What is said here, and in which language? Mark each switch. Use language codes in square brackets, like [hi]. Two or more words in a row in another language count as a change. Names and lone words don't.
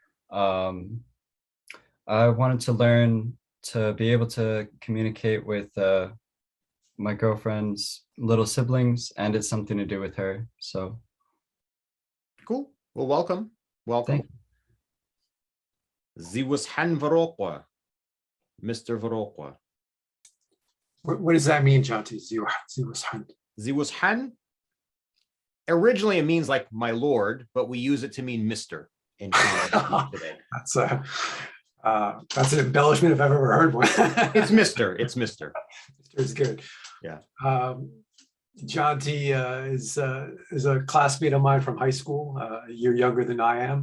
[en] I wanted to learn to be able to communicate with my girlfriend's little siblings, and it's something to do with her. So cool. Well, welcome. Welcome. Ziwashan Varokwa. Mr. Varokwa. What does that mean, Janti? Ziwashan. Ziwashan. Originally, it means like my lord, but we use it to mean Mr. in Canada today. That's an embellishment if I've ever heard one. It's Mr. It's Mr. It's good. Yeah. Janti is a classmate of mine from high school, a year younger than I am.